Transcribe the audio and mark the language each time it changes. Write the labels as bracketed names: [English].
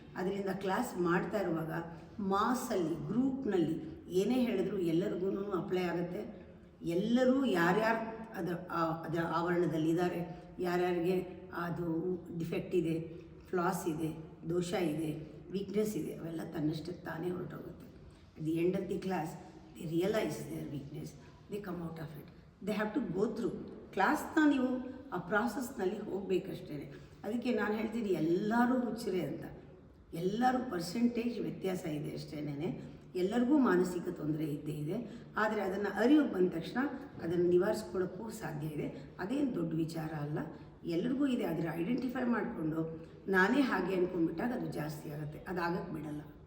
[Kannada] ಅದರಿಂದ ಕ್ಲಾಸ್ ಮಾಡ್ತಾ ಇರುವಾಗ ಮಾಸಲ್ಲಿ, ಗ್ರೂಪ್ನಲ್ಲಿ ಏನೇ ಹೇಳಿದ್ರು ಎಲ್ಲರಿಗೂ ಅಪ್ಲೈ ಆಗುತ್ತೆ. ಎಲ್ಲರೂ ಯಾರ್ಯಾರು ಅದರ ಆವರಣದಲ್ಲಿದ್ದಾರೆ, ಯಾರ್ಯಾರಿಗೆ ಅದು ಡಿಫೆಕ್ಟ್ ಇದೆ, ಫ್ಲಾಸ್ ಇದೆ, ದೋಷ ಇದೆ, ವೀಕ್ನೆಸ್ ಇದೆ, ಅವೆಲ್ಲ ತನ್ನಷ್ಟಕ್ಕೆ ತಾನೇ ಹೊರಟೋಗುತ್ತೆ. [English] At the end of the class, they realize their weakness, they come out of it. They have to go through. [Kannada] ಕ್ಲಾಸ್ನ ನೀವು ಆ ಪ್ರಾಸೆಸ್ನಲ್ಲಿ ಹೋಗಬೇಕಷ್ಟೇ. ಅದಕ್ಕೆ ನಾನು ಹೇಳ್ತೀನಿ ಎಲ್ಲರೂ ಹುಚ್ಚರೇ ಅಂತ. ಎಲ್ಲರೂ ಪರ್ಸೆಂಟೇಜ್ ವ್ಯತ್ಯಾಸ ಇದೆ ಅಷ್ಟೇನೆ. ಎಲ್ಲರಿಗೂ ಮಾನಸಿಕ ತೊಂದರೆ ಇದ್ದೇ ಇದೆ. ಆದರೆ ಅದನ್ನು ಅರಿವು ಬಂದ ತಕ್ಷಣ ಅದನ್ನು ನಿವಾರಿಸ್ಕೊಳ್ಳೋಕ್ಕೂ ಸಾಧ್ಯ ಇದೆ. ಅದೇನು ದೊಡ್ಡ ವಿಚಾರ ಅಲ್ಲ, ಎಲ್ರಿಗೂ ಇದೆ. ಆದರೆ ಐಡೆಂಟಿಫೈ ಮಾಡಿಕೊಂಡು ನಾನೇ ಹಾಗೆ ಅಂದ್ಕೊಂಡ್ಬಿಟ್ಟಾಗ ಅದು ಜಾಸ್ತಿ ಆಗುತ್ತೆ, ಅದಾಗಕ್ಕೆ ಬಿಡಲ್ಲ.